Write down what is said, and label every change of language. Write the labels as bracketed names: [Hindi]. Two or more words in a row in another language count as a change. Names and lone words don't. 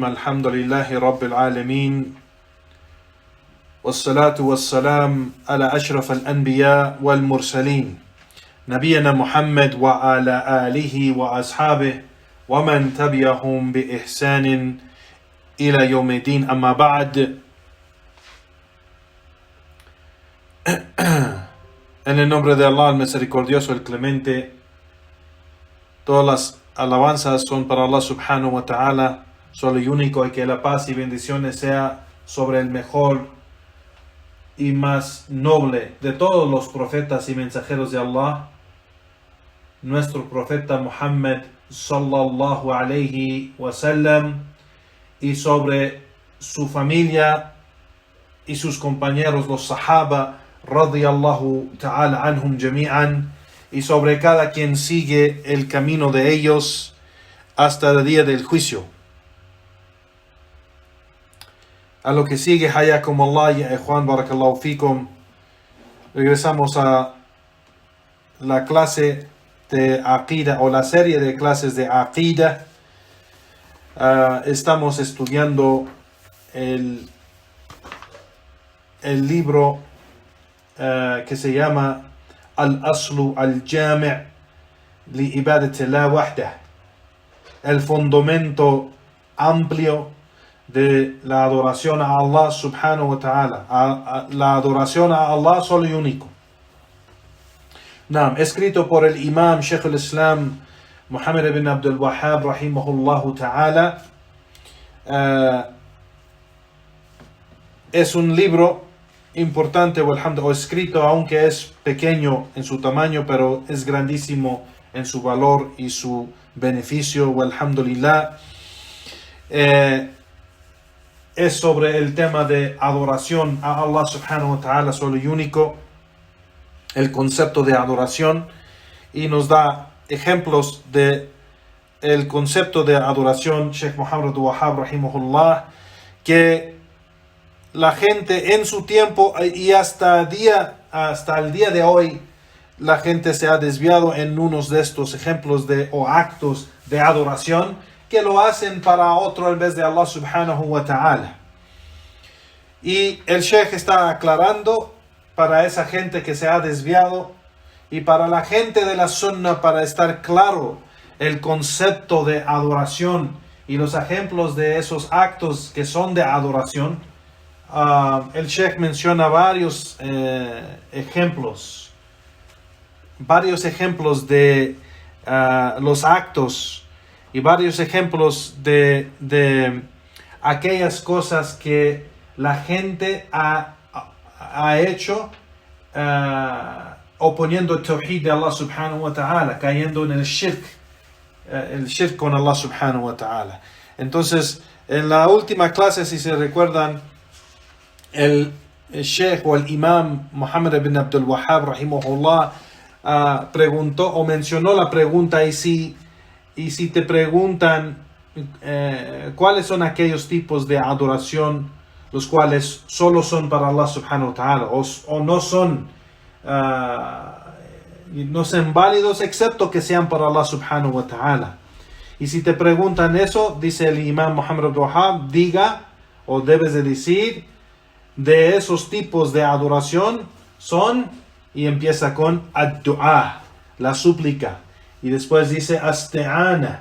[Arabic] الحمد لله رب العالمين، والصلاة والسلام على أشرف الأنبياء والمرسلين نبينا محمد وعلى آله وأصحابه ومن تبعهم بإحسان إلى يوم الدين. أما بعد. [Spanish] En el nombre de Allah, el misericordioso, el clemente, todas las alabanzas son para Allah [Arabic] سبحانه وتعالى, [Spanish] solo y único, y que la paz y bendiciones sea sobre el mejor y más noble de todos los profetas y mensajeros de Allah, nuestro profeta Muhammad [Arabic] صلى الله عليه وسلم, [Spanish] y sobre su familia y sus compañeros, los sahaba [Arabic] رضي الله تعالى عنهم جميعا, [Spanish] y sobre cada quien sigue el camino de ellos hasta el día del juicio. A lo que sigue, [Arabic] حياكم الله يا إخوان، بارك الله فيكم. [Spanish] Regresamos a la clase de Aqida, o la serie de clases de Aqida. Estamos estudiando el libro que se llama Al-Aslu Al-Jami' li Ibadatillah Wahdah, el fundamento amplio de la adoración a Allah [Arabic] سبحانه وتعالى, [Spanish] la adoración a Allah solo y único. Escrito por el imam Sheikh al-Islam Muhammad ibn Abdul Wahhab [Arabic] رحمه الله تعالى. [Spanish] Es un libro importante, o escrito, aunque es pequeño en su tamaño, pero es grandísimo en su valor y su beneficio, walhamdulillah. Es sobre el tema de adoración a Allah [Arabic] سبحانه وتعالى [Spanish] solo y único, el concepto de adoración, y nos da ejemplos de el concepto de adoración Sheikh Muhammad Abdul Wahhab rahimahullah, que la gente en su tiempo y hasta el día de hoy, la gente se ha desviado en unos de estos ejemplos o actos de adoración, que lo hacen para otro en vez de Allah [Arabic] سبحانه وتعالى. [Spanish] Y el Sheikh está aclarando para esa gente que se ha desviado, y para la gente de la Sunna, para estar claro el concepto de adoración y los ejemplos de esos actos que son de adoración. El Sheikh menciona varios ejemplos de los actos, y varios ejemplos de aquellas cosas que la gente ha hecho oponiendo el tawhid de Allah [Arabic] سبحانه وتعالى, [Spanish] cayendo en el shirk con Allah [Arabic] سبحانه وتعالى. [Spanish] Entonces, en la última clase, si se recuerdan, el Sheikh o el Imam Muhammad ibn Abdul Wahhab rahimahullah preguntó o mencionó la pregunta: y si te preguntan cuáles son aquellos tipos de adoración los cuales solo son para Allah [Arabic] سبحانه وتعالى, [Spanish] o no son válidos excepto que sean para Allah [Arabic] سبحانه وتعالى. [Spanish] Y si te preguntan eso, dice el Imam Muhammad Abdul Wahhab, diga, o debes de decir, de esos tipos de adoración son, y empieza con ad-du'a, la súplica, y después dice asti'ana.